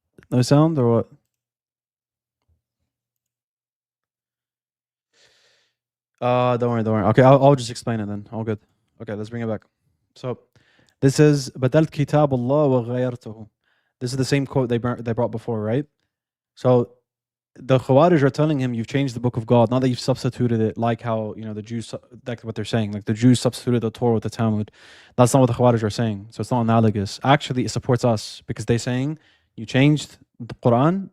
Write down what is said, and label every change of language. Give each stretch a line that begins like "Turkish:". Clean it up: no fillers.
English: No sound or what? Don't worry. Okay, I'll just explain it then. All good. Okay, let's bring it back. So this is
Arabic: بدلت كتاب الله وغيرته.
English: This is the same quote they brought before, right? So the Khawarij are telling him, you've changed the book of God. Not that you've substituted it like how, the Jews, that's what they're saying. Like the Jews substituted the Torah with the Talmud. That's not what the Khawarij are saying. So it's not analogous. Actually, it supports us because they're saying you changed the Quran.